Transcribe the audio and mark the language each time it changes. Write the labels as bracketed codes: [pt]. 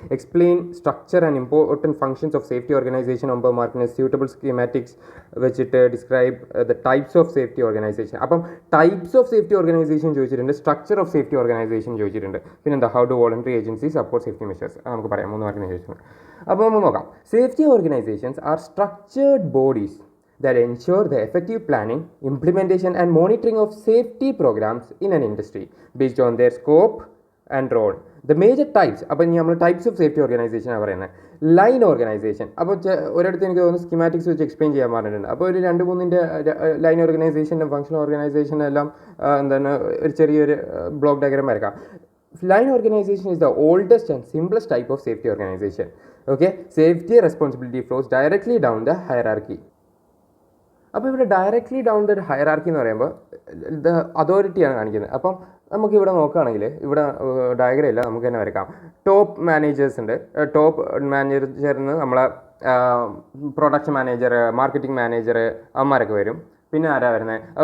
[en] Explain structure and important functions of safety organisation 9 മാർക്കിന്. Suitable schematics വെച്ചിട്ട് describe the types of safety organisation. [ml] അപ്പം types of safety organisation ചോദിച്ചിട്ടുണ്ട്, structure of safety organisation ചോദിച്ചിട്ടുണ്ട്. [en] പിന്നെന്താ how do voluntary agency support safety measures [ml] നമുക്ക് പറയാം. 3 മാർക്കിന് ചോദിച്ചിട്ടുണ്ട്. അപ്പോൾ നമുക്ക് നോക്കാം. [en] Safety organisations are structured bodies that ensure the effective planning, implementation and monitoring of safety programs in an industry based on their scope and role. The major types, [ml] അപ്പോൾ നമ്മൾ types of safety organisation ആണ് പറയുന്നത്. Line organisation, അപ്പോൾ ഒരിടത്ത് എനിക്ക് തോന്നുന്നു schematics വെച്ച് explain ചെയ്യാൻ പറഞ്ഞിട്ടുണ്ട്. അപ്പോൾ ഒരു 2-3 ലൈൻ ഓർഗനൈസേഷനും ഫങ്ഷണൽ ഓർഗനൈസേഷനും എല്ലാം എന്താണ് ഒരു ചെറിയൊരു ബ്ലോക്ക് ഡയഗ്രാം വരക്കാം. [en] Line organization is the oldest and simplest type of safety organization. Okay, safety responsibility flows directly down the hierarchy. [ml] അപ്പോൾ ഇവിടെ [en] directly down the hierarchy [ml] എന്ന് പറയുമ്പോൾ ദ അതോറിറ്റിയാണ് കാണിക്കുന്നത്. അപ്പം നമുക്കിവിടെ നോക്കുകയാണെങ്കിൽ ഇവിടെ ഡയഗ്രം ഇല്ല, നമുക്ക് തന്നെ വരക്കാം. ടോപ്പ് മാനേജേഴ്സ് ഉണ്ട്. ടോപ്പ് മാനേജറിന് നമ്മളെ പ്രൊഡക്ഷൻ മാനേജർ, മാർക്കറ്റിംഗ് മാനേജർ, അവന്മാരൊക്കെ വരും. പിന്നെ ആരാ വരുന്നത്?